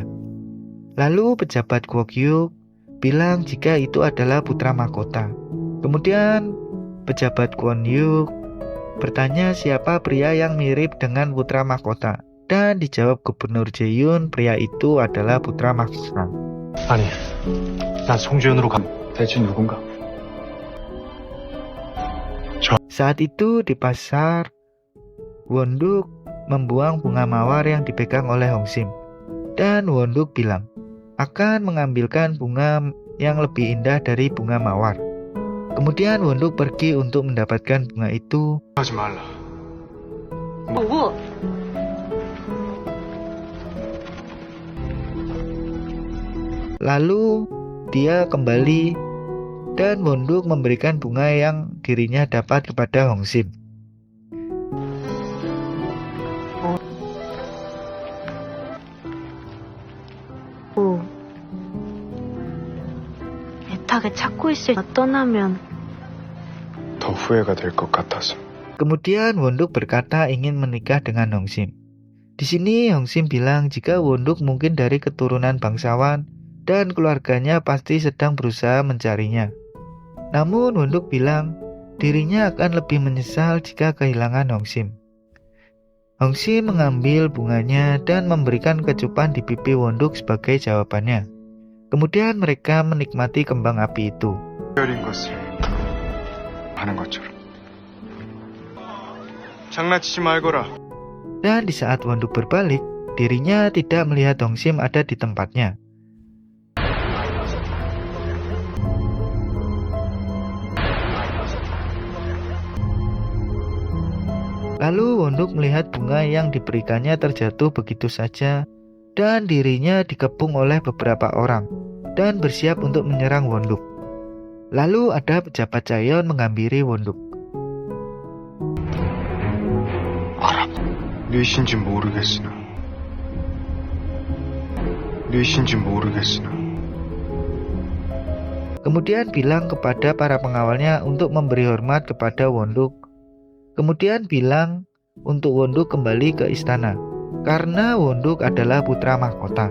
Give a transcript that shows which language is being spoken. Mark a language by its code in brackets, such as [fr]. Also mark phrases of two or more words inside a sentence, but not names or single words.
[id] Lalu pejabat Kwok-yun bilang jika itu adalah putra mahkota. Kemudian pejabat Kwon-yuk bertanya siapa pria yang mirip dengan putra mahkota. Dan dijawab Gubernur Jae-yun pria itu adalah putra mahkota. [ko] 아니, 난 송주현으로 가. 대체 누군가? [id] Saat itu di pasar, Won-duk membuang bunga mawar yang dipegang oleh Hong-sim. Dan Won-duk bilang akan mengambilkan bunga yang lebih indah dari bunga mawar. Kemudian Won-duk pergi untuk mendapatkan bunga itu. [ko] 하지 말라. 뭐? [id] Lalu dia kembali dan Won-duk memberikan bunga yang dirinya dapat kepada Hong-sim. [ko] 애타게 찾고 있을 때 떠나면 더 후회가 될 것 같아서. [id] Kemudian Won-duk berkata ingin menikah dengan Hong-sim. Di sini Hong-sim bilang jika Won-duk mungkin dari keturunan bangsawan dan keluarganya pasti sedang berusaha mencarinya. Namun Won-duk bilang dirinya akan lebih menyesal jika kehilangan Hong-sim. Hong-sim mengambil bunganya dan memberikan kecupan di pipi Won-duk sebagai jawabannya. Kemudian mereka menikmati kembang api itu. [ko] 어린 것을 하는 것처럼. 장난치지 말거라. [id] Dan di saat Won-duk berbalik, dirinya tidak melihat Hong-sim ada di tempatnya. Lalu Won-duk melihat bunga yang diberikannya terjatuh begitu saja dan dirinya dikepung oleh beberapa orang dan bersiap untuk menyerang Won-duk. Lalu ada pejabat Chaeyeon menghampiri Won-duk. [ko] 뉘신지 모르겠으나. [id] Kemudian bilang kepada para pengawalnya untuk memberi hormat kepada Won-duk. Kemudian bilang untuk Won-duk kembali ke istana karena Won-duk adalah putra mahkota.